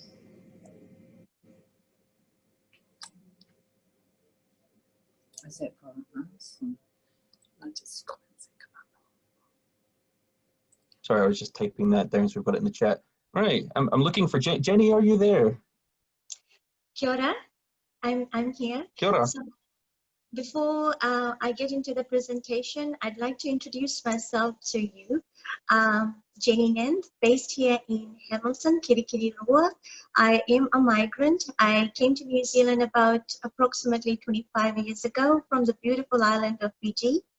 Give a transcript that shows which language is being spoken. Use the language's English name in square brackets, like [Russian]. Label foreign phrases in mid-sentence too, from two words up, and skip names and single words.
[English] Is that from us? Sorry, I was just typing that down so we've got it in the chat. Right, I'm looking for Jenny. Are you there? [Māori] Kia ora, [English] I'm here. [Māori] Kia ora. [English] So before I get into the presentation, I'd like to introduce myself to you. Jenny Nand, based here in Hamilton, Kirikiriroa. I am a migrant. I came to New Zealand about approximately 25 years ago from the beautiful island of Fiji.